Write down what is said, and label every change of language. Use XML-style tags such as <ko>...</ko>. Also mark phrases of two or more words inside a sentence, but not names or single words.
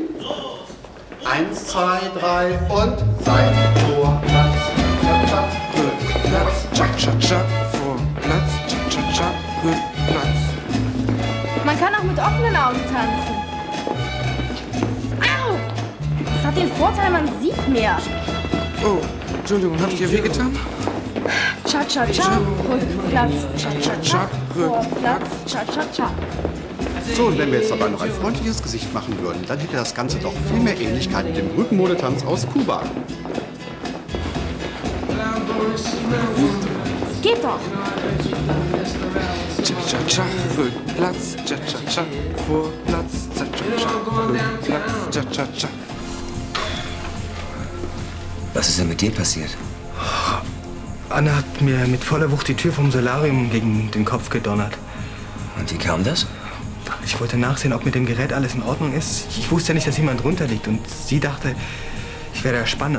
<de>1, 2, 3 und Seit, vor, Platz, Cha-Cha-Cha, Rück, Platz, Cha-Cha-Cha, vor, Platz, Cha-Cha-Cha, Rück, Platz. Man kann auch mit offenen Augen tanzen. Au! Das hat den Vorteil, man sieht mehr. Oh, Entschuldigung, hab ich dir wehgetan? Cha-cha-cha, Rückplatz, cha-cha-cha, Vorplatz, cha-cha-cha. So, und wenn wir jetzt dabei noch ein freundliches Gesicht machen würden, dann hätte das Ganze doch viel mehr Ähnlichkeit mit dem Rückenmodetanz aus Kuba. Es geht doch. Cha-cha-cha, Rückplatz, Cha-cha-cha, Vorplatz, Cha-cha-cha, Rückplatz, Cha-cha-cha. Was ist denn mit dir passiert? Anna hat mir mit voller Wucht die Tür vom Solarium gegen den Kopf gedonnert. Und wie kam das? Ich wollte nachsehen, ob mit dem Gerät alles in Ordnung ist. Ich wusste ja nicht, dass jemand drunter liegt. Und sie dachte, ich wäre der Spanner.</de>